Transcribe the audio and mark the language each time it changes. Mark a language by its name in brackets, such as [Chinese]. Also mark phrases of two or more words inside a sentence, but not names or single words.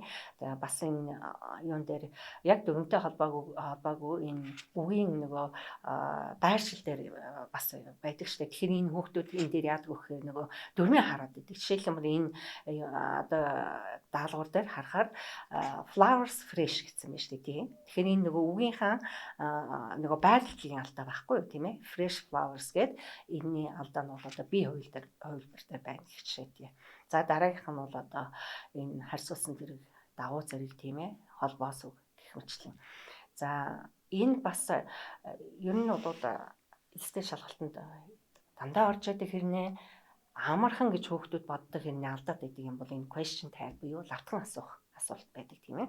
[Mongolian] Бас энэ юун дээр яг дөрвөнтэй холбоогүй энэ үгийн нөгөө байршил дээр бас байдаг шүү дээ. Тэгэхээр энэ хүүхдүүд энэ дээр яадаг вэ гэхээр нөгөө дөрмийн хараад байдаг. Жишээлбэл энэ одоо даалгавар дээр харахаар [English] flowers fresh [Mongolian] гэсэн байна шүү дээ, тийм. Тэгэхээр энэ нөгөө үгийнхаа нөгөө байрлалын алдаа байхгүй юу, тийм ээ. [English] Fresh flowers [Mongolian] гэдэг энэний алдаа нь бол одоо бие хувилбар дээр байна гэх жишээтэй. За дараагийнх нь бол одоо энэ харьцуулсан зэрэг давуу зэрэг, тийм ээ, холбоос үг гэх мэтлэн. За энэ бас ер нь бол элстэй шалгалтанд дандаа орж яадаг хэрнээ амархан гэж хүүхдүүд боддог хэрнээ алдаад байдаг юм бол энэ [English] question tag [Mongolian] буюу лавтхан асуулт байдаг, тийм ээ.